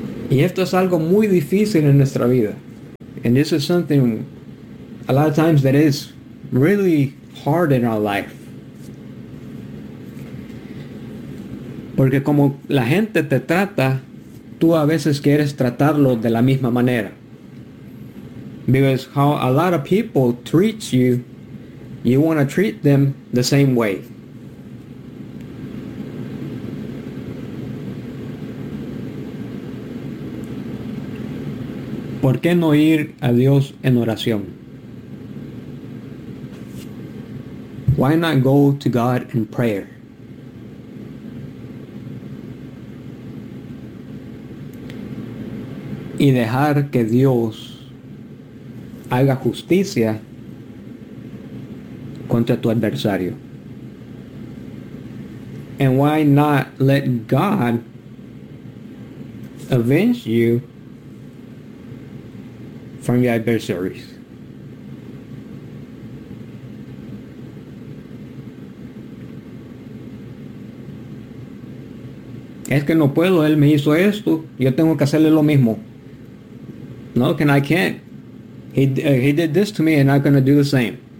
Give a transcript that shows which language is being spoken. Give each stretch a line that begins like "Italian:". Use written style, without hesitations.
Spanish: Y esto es algo muy difícil en nuestra vida.
English: And this is something a lot of times that is really hard in our life.
Spanish: Porque como la gente te trata, tú a veces quieres tratarlo de la misma manera.
English: Because how a lot of people treat you, you want to treat them the same way.
Spanish: ¿Por qué no ir a Dios en oración?
English: Why not go to God in prayer?
Spanish: Y dejar que Dios haga justicia contra tu adversario.
English: And why not let God avenge you from your adversaries?
Spanish: Es que no puedo, él me hizo esto, yo tengo que hacerle lo mismo.
English: No, and I can't. He did this to me and I'm going to do the same.